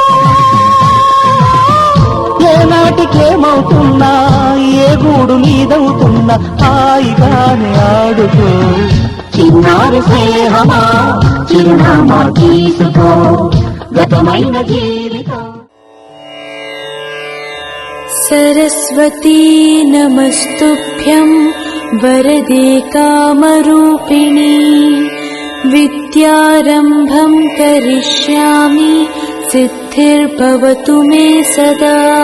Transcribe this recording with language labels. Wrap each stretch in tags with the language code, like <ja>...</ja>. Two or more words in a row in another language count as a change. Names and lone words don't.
<te>ఏనాటికేమవుతున్నా ఏ గూడు మీదవుతున్నా హాయిగానే ఆడుకో. చిన్నారి స్నేహమా చిరునామా తీసుకో, గతమైన జీవితం.</te> <sa>सरस्वती नमस्तुभ्यं वरदे कामरूपिणी, विद्यारम्भं करिष्यामि सिद्धिर्भवतु मे सदा.</sa>